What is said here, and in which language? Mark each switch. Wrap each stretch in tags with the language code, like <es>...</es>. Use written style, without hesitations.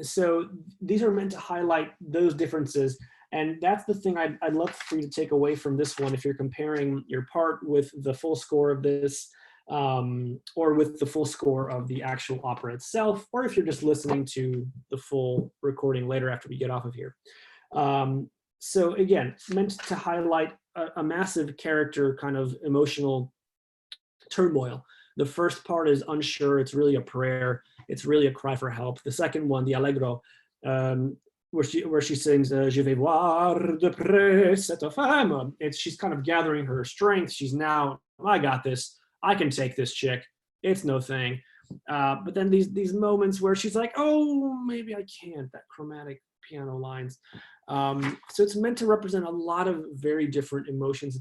<en>So these are meant to highlight those differences. And that's the thing I'd love for you to take away from this one, if you're comparing your part with the full score of this, or with the full score of the actual opera itself, or if you're just listening to the full recording later after we get off of here. So again, meant to highlight a massive character kind of emotional turmoil. The first part is unsure. It's really a prayer. It's really a cry for help. The second one, the Allegro, where she sings,</en> <fr>Je vais voir de près cette femme.</fr> <en>She's kind of gathering her strength. She's now, I got this. I can take this chick. It's no thing. But then these moments where she's like, oh, maybe I can't, that chromatic piano lines. So it's meant to represent a lot of very different emotions.</en>